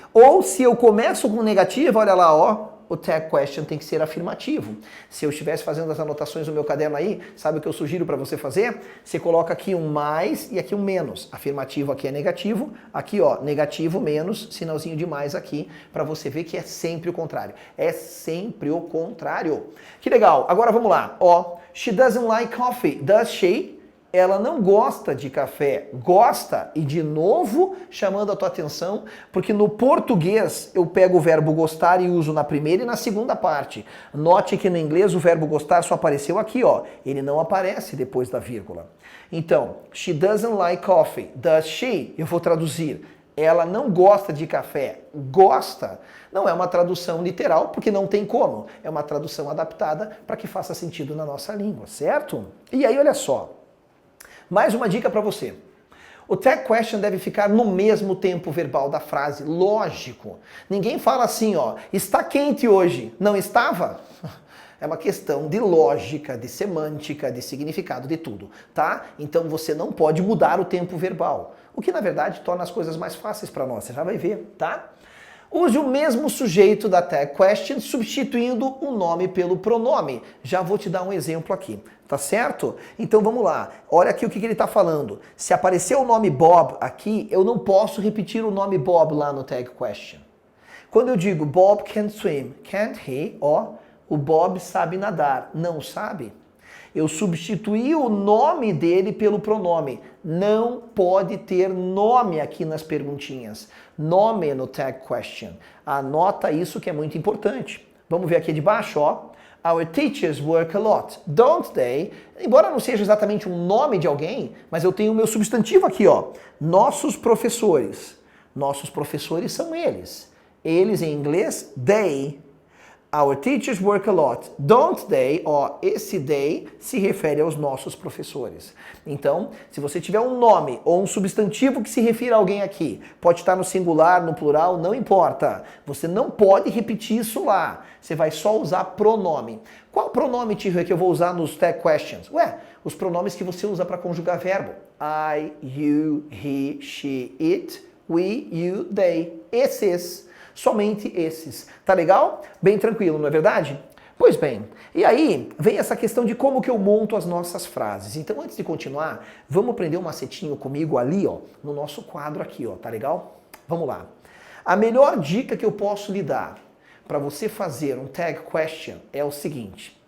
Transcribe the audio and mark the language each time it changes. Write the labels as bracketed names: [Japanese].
[Portuguese] Ou se eu começo com negativo, olha lá, ó, o tag question tem que ser afirmativo. Se eu estivesse fazendo as anotações no meu caderno aí, sabe o que eu sugiro para você fazer? Você coloca aqui um mais e aqui um menos. Afirmativo aqui é negativo, aqui ó, negativo menos, sinalzinho de mais aqui, para você ver que é sempre o contrário. É sempre o contrário. Que legal. Agora vamos lá. [English] Ó, she doesn't like coffee, does she? [Portuguese] Ela não gosta de café, gosta, e de novo chamando a tua atenção, porque no português eu pego o verbo gostar e uso na primeira e na segunda parte. Note que no inglês o verbo gostar só apareceu aqui, ó. Ele não aparece depois da vírgula. [English] Então, she doesn't like coffee, does she? [Portuguese] Eu vou traduzir. Ela não gosta de café, gosta. Não é uma tradução literal, porque não tem como. É uma tradução adaptada para que faça sentido na nossa língua, certo? E aí, olha só. Mais uma dica para você. O tag question deve ficar no mesmo tempo verbal da frase, lógico. Ninguém fala assim, ó, está quente hoje. Não estava? É uma questão de lógica, de semântica, de significado, de tudo, tá? Então você não pode mudar o tempo verbal, o que na verdade torna as coisas mais fáceis para nós, você já vai ver, tá? Use o mesmo sujeito da tag question substituindo o nome pelo pronome. Já vou te dar um exemplo aqui, tá certo? Então vamos lá, olha aqui o que ele está falando. Se aparecer o nome Bob aqui, eu não posso repetir o nome Bob lá no tag question. Quando eu digo [English] Bob can swim, can't he? [Portuguese] Ó, o Bob sabe nadar, não sabe? Eu substituí o nome dele pelo pronome. Não pode ter nome aqui nas perguntinhas. Nome no tag question. Anota isso que é muito importante. Vamos ver aqui de baixo, ó. [English] Our teachers work a lot, don't they? [Portuguese] Embora não seja exatamente um nome de alguém, mas eu tenho o meu substantivo aqui, ó. Nossos professores. Nossos professores são eles. Eles em inglês, they. [English] Our teachers work a lot, don't they? [Portuguese] Ó, esse they se refere aos nossos professores. Então, se você tiver um nome ou um substantivo que se refira a alguém aqui, pode estar no singular, no plural, não importa. Você não pode repetir isso lá. Você vai só usar pronome. Qual pronome, tio, é que eu vou usar nos tag questions? Ué, os pronomes que você usa para conjugar verbo. [English] I, you, he, she, it, we, you, they. [Portuguese] Esses. Somente esses. Tá legal? Bem tranquilo, não é verdade? Pois bem, e aí vem essa questão de como que eu monto as nossas frases. Então, antes de continuar, vamos aprender um macetinho comigo ali, ó, no nosso quadro aqui, ó, tá legal? Vamos lá. A melhor dica que eu posso lhe dar para você fazer um tag question é o seguinte.